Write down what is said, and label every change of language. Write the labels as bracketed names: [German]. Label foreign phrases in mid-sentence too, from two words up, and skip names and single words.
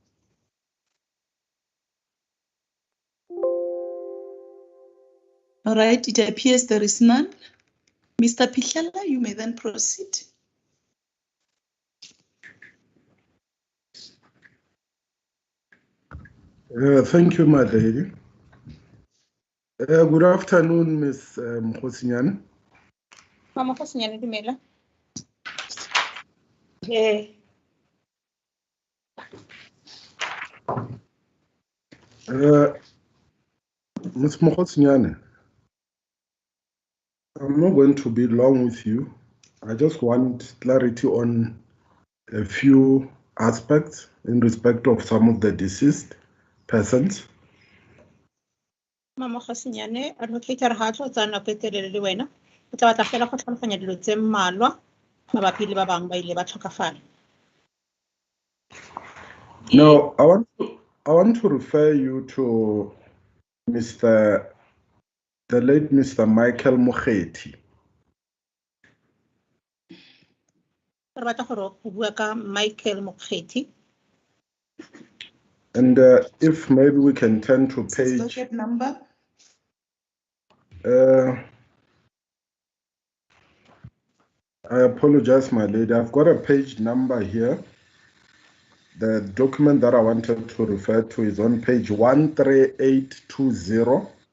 [English] All right, it appears there is none. Mr. Pihlela, you may then proceed. Thank you, my lady. Good afternoon, Ms. Hosinyane. Mama Hosinyane, dumela. Ms. Hosinyane, I'm not going to be long with you. I just want clarity on a few aspects in respect of some of the deceased persons. [Tswana] Mama Hosinyane, [English] advocate Rahato, [Tswana] Zana Peter le wena. O tla batla fela go tlhaloganya dilo tse mmalwa mabapi le ba bang ba ile ba tlhokafala. [English] No, I want to refer you to the late Mr. Michael Mokgethi. [Tswana] Re batla gore o bua ka Michael Mokgethi. [English] And if maybe we can turn to page. Docket number. I apologize, my lady. I've got a page number here. The document that I wanted to refer to is on page 13820.